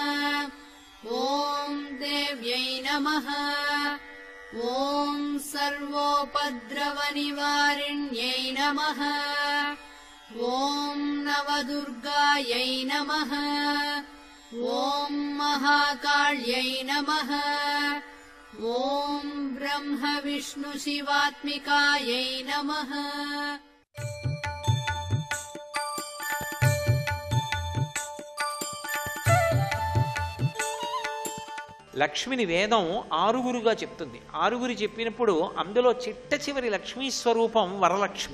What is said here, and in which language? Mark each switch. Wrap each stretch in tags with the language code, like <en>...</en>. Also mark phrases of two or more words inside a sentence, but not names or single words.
<sa>ॐ देव्यै नमः ॐ सर्वोपद्रवनिवारिण्यै नमः ॐ नवदुर्गायै नमः ॐ महाकाल्यै नमः ॐ ब्रह्मविष्णुशिवात्मिकायै नमः</sa> <te>లక్ష్మిని వేదం ఆరుగురుగా చెప్తుంది. ఆరుగురు చెప్పినప్పుడు అందులో చిట్ట చివరి లక్ష్మీ స్వరూపం వరలక్ష్మి.</te>